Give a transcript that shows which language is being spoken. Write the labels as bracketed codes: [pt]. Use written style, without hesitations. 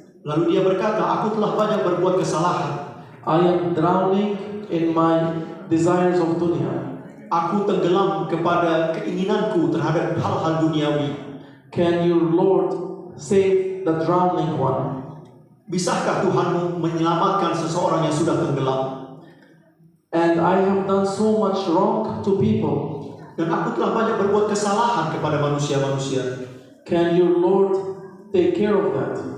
[id] Lalu dia berkata, aku telah banyak berbuat kesalahan. [en] I am drowning in my desires of dunya. [id] Aku tenggelam kepada keinginanku terhadap hal-hal duniawi. [en] Can your Lord save the drowning one? [id] Bisakah Tuhanmu menyelamatkan seseorang yang sudah tenggelam? [en] And I have done so much wrong to people. [id] Dan aku telah banyak berbuat kesalahan kepada manusia-manusia. [en] Can your Lord take care of that?